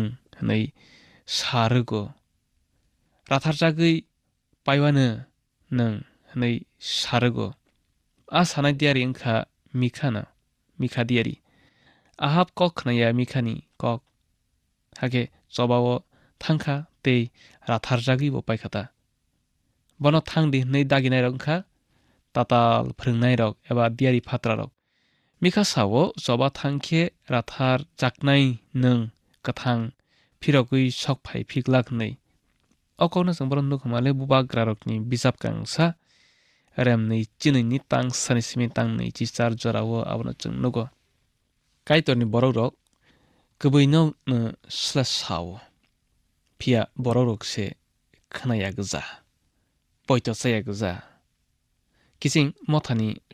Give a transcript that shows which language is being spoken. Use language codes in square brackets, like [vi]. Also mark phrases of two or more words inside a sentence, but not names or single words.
[trp] hnei sarwgo ratharjagui paiwano nung hnei sarwgo a sanai diari wngkha mikha diari ahab kok khnaiya mikhani kok hake chobao thangkha tei ratharjagui bo paikhatha bono thangdi hnei daginai rok wngkha tatal phwrwngnai rok eba diari phatra rok मिखा सावो जबा थांखे राथार जाकनाय नों गोथां फिरगै सकफाय फिगलाखनै अकौनो जों बरन नुखमाले बुबा ग्रारकनि बिजाब गांसा रेमनै चिनैनि तां सानिसिमि तांनै चिचार जरावो आबनो जों नुगो काइतरनि बरक गोबैनो स्ला सावो फिया बरक से खोनाया गोजा पयत साया गोजा किसिं मथानि